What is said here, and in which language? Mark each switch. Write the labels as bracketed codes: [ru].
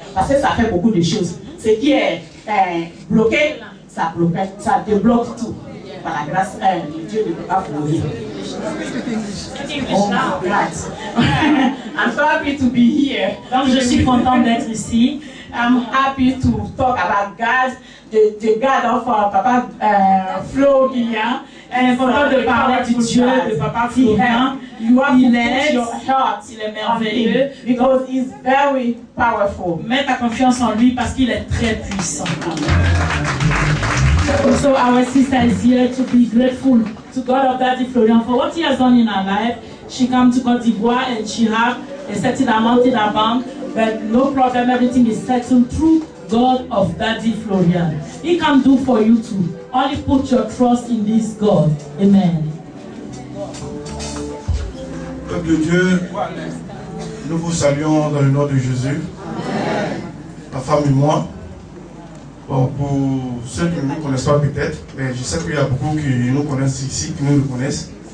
[fr] Parce que ça fait beaucoup de choses. Ce qui est bloqué, ça débloque tout. Par la grâce de Dieu de Papa Florian. [en] Oh, I'm so happy to be here. [fr] Donc je suis contente d'être ici. [en] I'm happy to talk about God, the God of Papa Florian. [fr] Et content de parler du Dieu de Papa Florian. Il est merveilleux. [en] Because he's very powerful. [fr] Mets ta confiance en lui parce qu'il est très puissant. [en] So our sister is here to be grateful to God of Daddy Florian for what he has done in her life. She came to Côte d'Ivoire and she have a certain amount in her bank, but no problem, everything is settled through God of Daddy Florian. He can do for you too. Only put your trust in this God. Amen. [fr] Peuple de Dieu, nous vous saluons dans le nom de Jésus. Ma femme et moi. Bon, pour ceux qui ne nous connaissent pas peut-être, mais je sais qu'il y a beaucoup qui nous connaissent ici, qui nous connaissent.